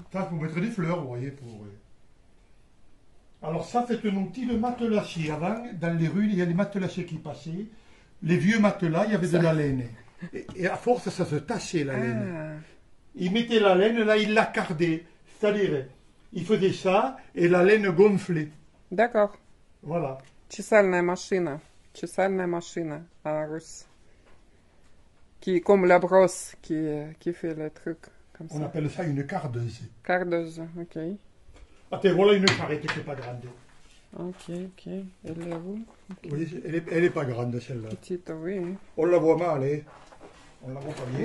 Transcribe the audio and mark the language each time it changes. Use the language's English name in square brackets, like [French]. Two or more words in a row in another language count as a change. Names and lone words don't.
[French] Ça, pour mettre des fleurs, vous voyez. Alors ça, c'est un outil de matelassier. Avant, dans les rues, il y a des matelassiers qui passaient. Les vieux matelas, il y avait de la laine. Et à force, ça se tassait, la laine. Ah, Ils mettaient la laine, là, ils l'accardaient. C'est-à-dire, ils faisaient ça, et la laine gonflait. d'accord. Voilà. [Russian] Чесальная машина. Чесальная машина. А, Русь. [French] Qui, comme la brosse qui fait le truc comme On ça. appelle ça une cardeuse. Cardoze, ok. Attends, voilà une charrette qui n'est pas grande. Ok, ok. Elle est où? Vous voyez, elle est pas grande celle-là. Petite, oui. On la voit mal, hein. On la voit pas bien.